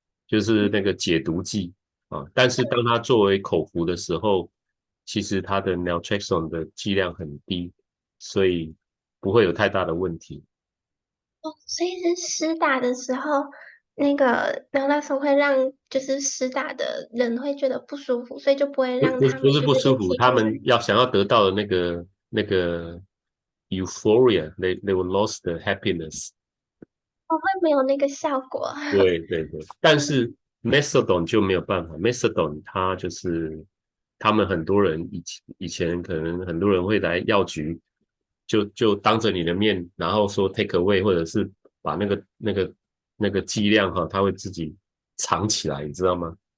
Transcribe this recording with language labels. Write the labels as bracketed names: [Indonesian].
[Chinese] 就是那个解毒剂啊。但是当它作为口服的时候，其实它的 naltrexone 的剂量很低，所以不会有太大的问题。所以是施打的时候，那个那时候会让就是施打的人会觉得不舒服，所以就不会让他不是们就是不舒服，一起用。他们想要得到的那个 euphoria， [English] they will lost the happiness。 [Chinese] 会没有那个效果。对对对，但是 methadone 就没有办法，methadone 它就是他们很多人以前可能很多人会来药局，就当着你的面，然后说 take away，或者是把那个剂量哈，他会自己藏起来，你知道吗？